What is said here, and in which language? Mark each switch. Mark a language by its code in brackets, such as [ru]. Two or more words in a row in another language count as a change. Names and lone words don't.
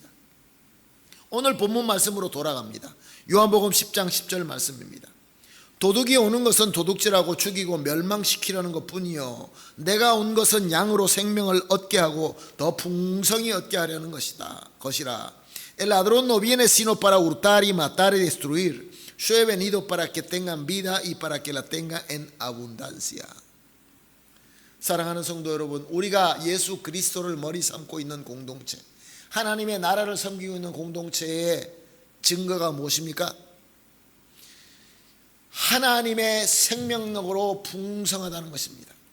[ko] 오늘 본문 말씀으로 돌아갑니다. 요한복음 10장 10절 말씀입니다. 도둑이 오는 것은 도둑질하고 죽이고 멸망시키려는 것뿐이요 내가 온 것은 양으로 생명을 얻게 하고 더 풍성히 얻게 하려는 것이라. [es] El ladrón no viene sino para hurtar y matar y destruir. Yo he venido para que tengan vida y para que la tengan en abundancia. [ko] 사랑하는 성도 여러분, 우리가 예수 그리스도를 머리 삼고 있는 공동체, 하나님의 나라를 섬기고 있는 공동체의 증거가 무엇입니까? 하나님의 생명력으로 풍성하다는 것입니다.